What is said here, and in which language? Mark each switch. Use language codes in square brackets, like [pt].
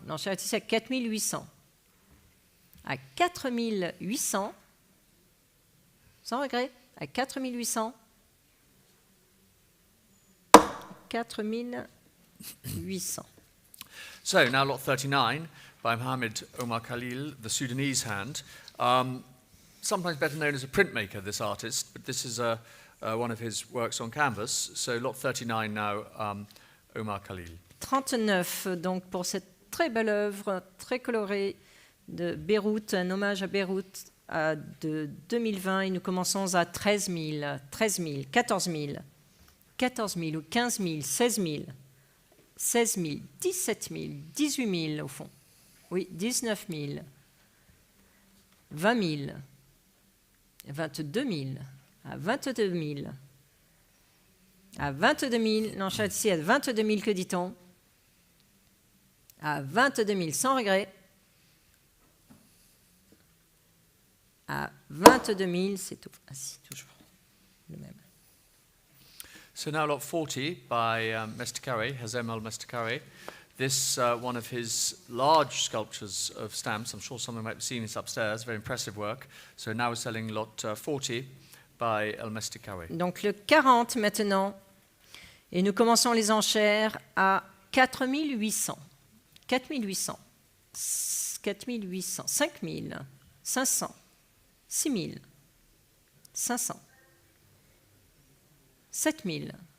[fr] L'enchère est ici à 4800. À 4800, sans regret, à 4800, 4800. [en] So now lot 39 by Mohamed Omar Khalil, the Sudanese hand. Sometimes better known as a printmaker, this artist, but this is one of his works on canvas. So lot 39 now, Omar Khalil. [fr] 39, donc pour cette très belle œuvre, très colorée de Beyrouth, un hommage à Beyrouth de 2020, et nous commençons à 13 000, 13 000, 14 000, 14 000 ou 15 000, 16 000, 16 000, 17 000, 18 000 au fond. Oui, 19 000, 20 000, 22 000, à 22 000, à 22 000, l'enchère ici à 22 000, que dit-on? À 22 000, sans regret. À 22 000, c'est tout. Ah si, toujours le même. [en] So now lot 40 by Mestakare, Hazem al-Mestakare. This, one of his large sculptures of stamps. I'm sure someone might have seen this upstairs. Very impressive work. So now we're selling lot 40 by al-Mestakare. [fr] Donc le 40 maintenant. Et nous commençons les enchères à 4800. 4800. 4800. 5000. 500. 6000. 500. 7000.